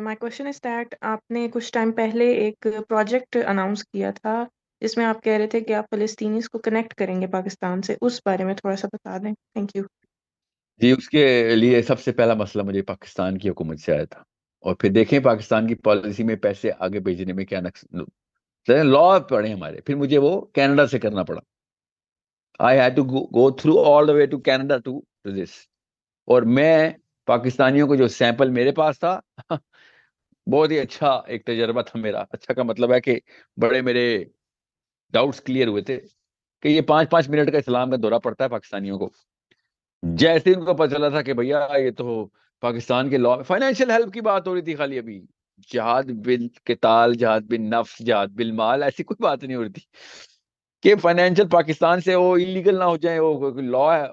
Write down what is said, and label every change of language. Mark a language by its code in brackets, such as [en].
[en] my question is that [ur] آپ نے کچھ ٹائم پہلے ایک پروجیکٹ اناؤنس کیا تھا جس میں آپ کہہ رہے تھے کہ آپ فلسطینیز کو کنیکٹ کریں گے پاکستان سے. اس بارے میں تھوڑا سا بتا دیں. Thank you. جی اس کے لیے سب سے پہلا مسئلہ مجھے پاکستان کی حکومت سے آیا تھا, اور پھر دیکھیں پاکستان کی پالیسی میں پیسے آگے بھیجنے میں کیا لا پڑے ہمارے. پھر مجھے وہ کینیڈا سے کرنا پڑا. [en] I had to go through all the way to Canada to this. [ur] اور میں پاکستانیوں کو جو سیمپل میرے پاس تھا بہت ہی اچھا ایک تجربہ تھا میرا. اچھا کا مطلب ہے کہ بڑے میرے ڈاؤٹس کلیئر ہوئے تھے کہ یہ 5-5 منٹ کا اسلام کا دورہ پڑتا ہے پاکستانیوں کو. جیسے ان کو پتہ چلا تھا کہ بھیا یہ تو پاکستان کے لا فائنینشیل ہیلپ کی بات ہو رہی تھی خالی, ابھی جہاد بالقتال, جہاد بالنفس, جہاد بالمال, ایسی کوئی بات نہیں ہو رہی تھی کہ فائنینشیل پاکستان سے وہ انلیگل نہ ہو جائیں, وہ لا ہے.